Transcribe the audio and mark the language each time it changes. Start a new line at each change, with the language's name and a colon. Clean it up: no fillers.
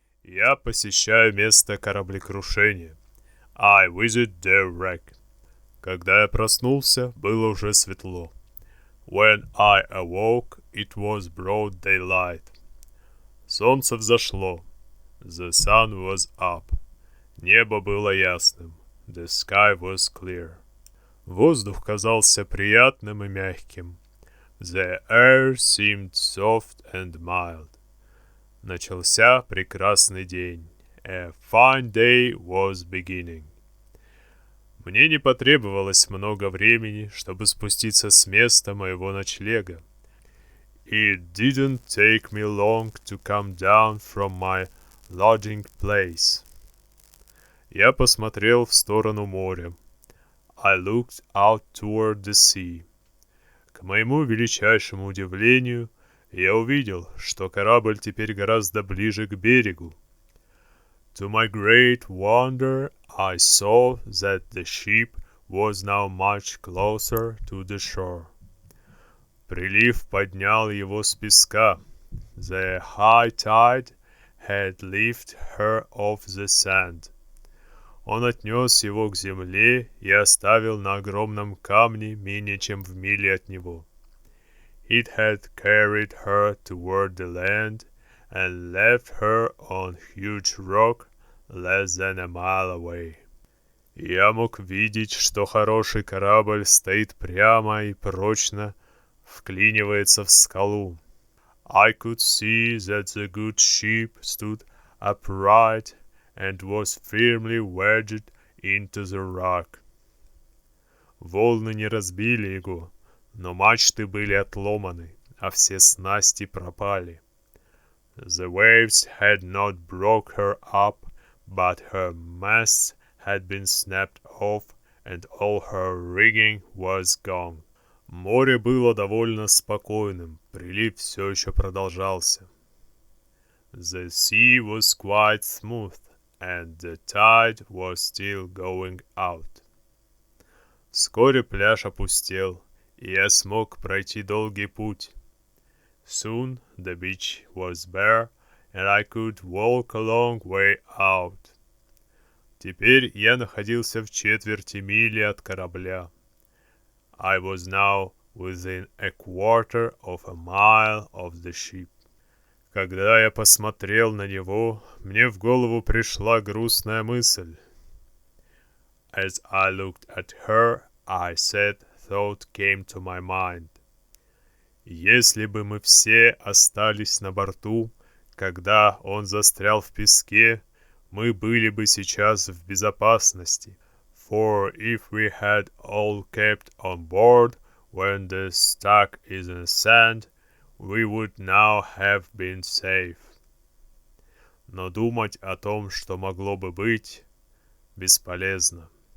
Russian: Я посещаю место кораблекрушения.
English: I visit the wreck.
Russian: Когда я проснулся, было уже светло.
English: When I awoke, it was broad daylight.
Russian: Солнце взошло.
English: The sun was up.
Russian: Небо было ясным.
English: The sky was clear.
Russian: Воздух казался приятным и мягким.
English: The air seemed soft and mild.
Russian: Начался прекрасный день.
English: A fine day was beginning.
Russian: Мне не потребовалось много времени, чтобы спуститься с места моего ночлега.
English: It didn't take me long to come down from my lodging place.
Russian: Я посмотрел в сторону моря.
English: I looked out toward the sea.
Russian: К моему величайшему удивлению, я увидел, что корабль теперь гораздо ближе к берегу.
English: To my great wonder, I saw that the ship was now much closer to the shore.
Russian: Прилив поднял его с песка.
English: The high tide had lifted her off the sand.
Russian: Он отнес его к земле и оставил на огромном камне менее чем в миле от него.
English: It had carried her toward the land and left her on huge rock less than a mile away.
Russian: Я мог видеть, что хороший корабль стоит прямо и прочно вклинивается в скалу.
English: I could see that the good ship stood upright and was firmly wedged into the rock.
Russian: Волны не разбили его, но мачты были отломаны, а все снасти пропали.
English: The waves had not broke her up, but her masts had been snapped off, and all her rigging was gone.
Russian: Море было довольно спокойным, прилив все еще продолжался.
English: The sea was quite smooth, and the tide was still going out.
Russian: Вскоре пляж опустел, и я смог пройти долгий путь.
English: Soon the beach was bare, and I could walk a long way out.
Russian: Теперь я находился в четверти мили от корабля.
English: I was now within a quarter of a mile of the ship.
Russian: Когда я посмотрел на него, мне в голову пришла грустная мысль.
English: As I looked at her, a sad thought came to my mind.
Russian: Если бы мы все остались на борту, когда он застрял в песке, мы были бы сейчас в безопасности.
English: For if we had all kept on board when the stuck is in sand, we would now have been safe.
Russian: Но думать о том, что могло бы быть, бесполезно.